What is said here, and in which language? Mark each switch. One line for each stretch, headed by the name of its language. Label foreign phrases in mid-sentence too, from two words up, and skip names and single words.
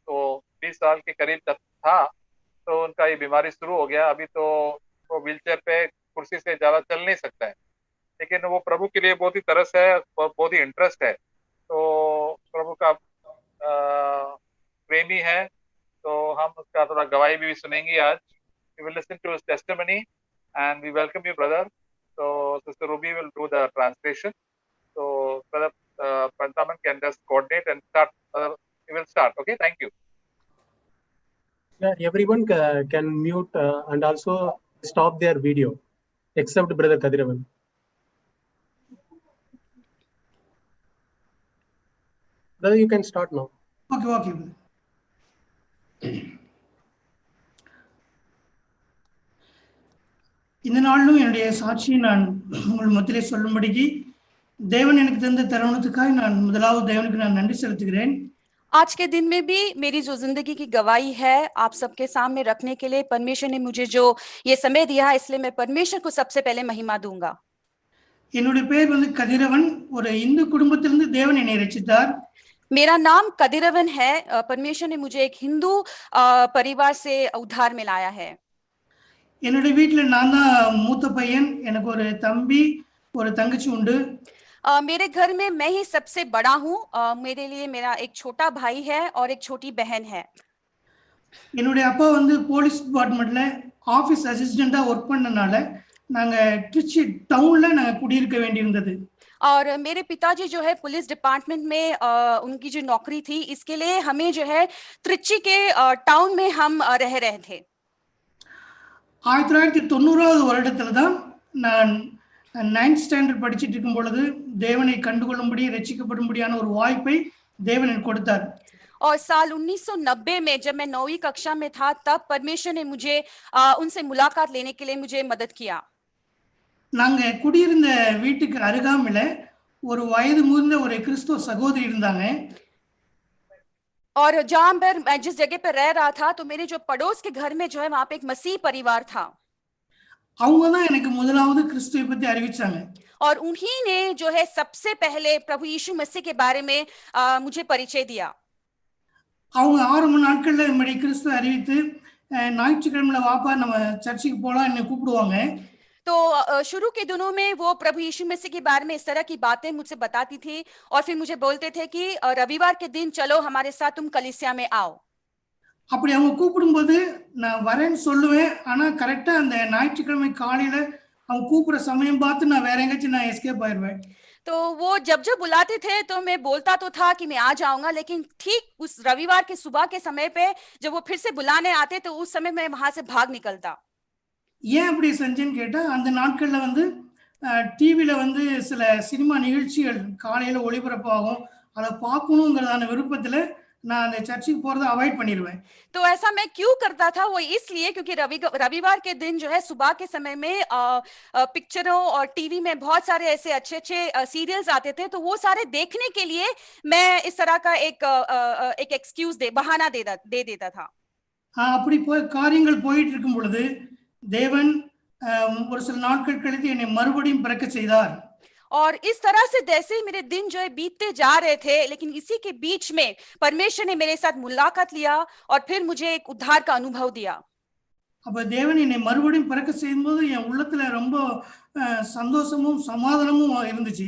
Hindi: तो 20 साल के करीब तक था तो उनका ये बीमारी शुरू हो गया. अभी तो वो व्हीलचेयर पे कुर्सी से ज्यादा चल नहीं सकता है, लेकिन वो प्रभु के लिए बहुत ही तरस है और बहुत ही इंटरेस्ट है. तो प्रभु का प्रेमी है, तो हम उसका थोड़ा गवाही भी सुनेंगे आज.
English: We will listen to his testimony and we welcome you, brother. So Sister Ruby will do the translation. So Brother Prathaman can just coordinate and start. We will start. Okay, thank you. Yeah, everyone can mute and also stop their video, except Brother Kathiravan. Brother, you can start now. Okay.
Tamil: இந்த நாளிலும் என்னுடைய சாட்சியை நான் உங்கள் மத்தியிலே சொல்லும்படிக்கு தேவன் எனக்கு தந்த தருணத்துக்காக நான் முதலாவது தேவனுக்கு நான் நன்றி செலுத்துகிறேன்.
Hindi: आज के दिन में भी मेरी जो जिंदगी की गवाही है आप सबके सामने रखने के लिए परमेश्वर ने मुझे जो ये समय दिया है, इसलिए मैं परमेश्वर को सबसे पहले महिमा दूंगा.
Tamil: என்னுடைய பேர் வந்து கதிரவன். ஒரு இந்து குடும்பத்திலிருந்து தேவன் என்னை ரட்சித்தார்.
Hindi: मेरा नाम कदिरवन है. परमेश्वर ने मुझे एक हिंदू परिवार से उद्धार में लाया है.
Tamil: என்னுடைய வீட்டுல நான் தான் மூத்த பையன். எனக்கு ஒரு தம்பி ஒரு தங்கச்சி உண்டு.
Hindi: मेरे घर में मैं ही सबसे बड़ा हूँ. मेरे लिए मेरा एक छोटा भाई है और एक छोटी बहन है.
Tamil: என்னுடைய அப்பா வந்து
English: police department-la office assistant-a work
Tamil: பண்ணனால நாங்க திருச்சி டவுன்ல நாங்க குடியிருக்க வேண்டியிருந்தது.
Hindi: और मेरे पिताजी जो है
English: police department
Hindi: में उनकी जो नौकरी थी, इसके लिए हमें जो है त्रिची के टाउन में हम रह रहे थे.
Tamil: 1990வது வருடத்துல தான் நான் 9th ஸ்டாண்டர்ட் படிச்சிட்டு இருக்கும் பொழுது தேவனை கண்டுகொள்ளும்படி ரட்சிக்கப்படும்படியான ஒரு வாய்ப்பை தேவன் எனக்கு கொடுத்தார்.
Hindi: और साल 1990 में जब मैं 9वीं कक्षा में था, तब परमेश्वर ने मुझे उनसे मुलाकात लेने के लिए मुझे मदद किया.
Tamil: நாங்க குடியிருந்த வீட்டுக்கு அருகாமையில ஒரு வயது முதிர்ந்த ஒரு கிறிஸ்துவ சகோதரி இருந்தாங்க.
Hindi: और जहां पर मैं जिस जगह पर रह रहा था, तो मेरे जो पड़ोस के घर में जो है वहां पे एक मसीह परिवार था.
Tamil: அவங்க தான் எனக்கு முதலாவது கிறிஸ்துவை பத்தி அறிவிச்சாங்க.
Hindi: और उन्हीं ने जो है सबसे पहले प्रभु यीशु मसीह के बारे में मुझे परिचय दिया.
Tamil: அவங்க ஆரம்ப நாட்கள்ல நம்முடைய கிறிஸ்துவை அறிவித்து ஞாயிற்றுக்கிழமையில வாப்பா நம்ம சர்ச்சுக்கு போலாம் என்ன கூப்பிடுவாங்க.
Hindi: तो शुरू के दिनों में वो प्रभु यीशु मसीह के बारे में इस तरह की बातें मुझसे बताती थी और फिर मुझे बोलते थे कि रविवार के दिन चलो हमारे साथ तुम कलीसिया में आओ.
Tamil: அப்படி அவங்க கூப்பிடும்போது நான் வரேன்னு சொல்லுவேன். ஆனா கரெக்டா அந்த ஞாயிற்றுக்கிழமை காலையில அவங்க கூப்பிடுற சமயம் பார்த்து நான் வேற எங்கேயாச்சும் நான் எஸ்கேப் ஆயிடுவேன்.
Hindi: तो वो जब बुलाते थे तो मैं बोलता तो था कि मैं आ जाऊंगा, लेकिन ठीक उस रविवार के सुबह के समय पे जब वो फिर से बुलाने आते तो उस समय मैं वहां से भाग निकलता.
Tamil: ஏன் அப்படி செஞ்சேன்னு கேட்டா, அந்த நாட்கள்ல வந்து டிவில வந்து சில சினிமா நிகழ்ச்சிகள் காலையில ஒளிபரப்பாகும். அதை பார்க்கணுங்கிறதான விருப்பத்துல நான் அந்த சர்ச்சுக்கு போறதை அவாய்ட் பண்ணிடுவேன்.
Hindi: तो ऐसा मैं क्यों करता था, वो इसलिए क्योंकि रविवार के दिन जो है सुबह के समय में पिक्चरों और टीवी में बहुत सारे ऐसे अच्छे सीरियल्स आते थे, तो वो सारे देखने के लिए मैं इस तरह का एक एक्सक्यूज बहाना दे देता था.
Tamil: அப்படி காரியங்கள் போயிட்டு இருக்கும் பொழுது தேவன் ஒரு சில நாட்கள் கழித்து என்னை மறுபடியும் பிறக்க செய்தார்.
Hindi: और इस तरह से जैसे ही मेरे दिन जो है बीतते जा रहे थे, लेकिन इसी के बीच में परमेश्वर ने मेरे साथ मुलाकात लिया और फिर मुझे एक उद्धार का अनुभव दिया.
Tamil: அப்ப தேவன் என்னை மறுபடியும் பிறக்க செய்யும்போது என் உள்ளத்துல ரொம்ப சந்தோஷமும் சமாதானமும் இருந்துச்சு.